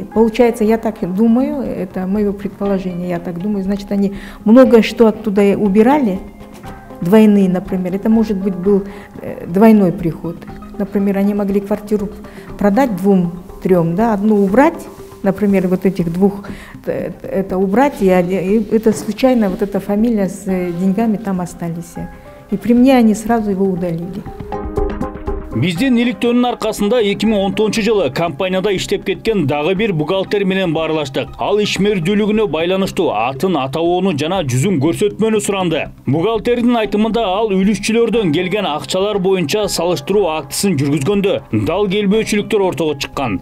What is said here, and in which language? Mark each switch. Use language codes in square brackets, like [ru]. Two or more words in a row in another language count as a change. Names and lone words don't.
[ru] Получается, я так думаю, это мое предположение, я так думаю, значит, они многое что оттуда убирали, двойные, например, это может быть был двойной приход. Например, они могли квартиру продать 2-3, да, одну убрать, например, вот этих 2, это убрать, и это случайно, вот эта фамилия с деньгами там остались. И при мне они сразу его удалили. [ky] Биздин иликтөөнүн аркасында 2019-жылы компанияда иштеп кеткен дагы бир бухгалтер менен баарылаштык. Ал ишмердүүлүгүнө байланыштуу атын, атабоону жана жүзүн көрсөтмөнү суранды. Бухгалтердин айтымында ал үлүшчүлөрдөн келген акчалар боюнча салыштыруу актысын жүргүзгөндө дал келбөөчүлүктөр ортого чыккан.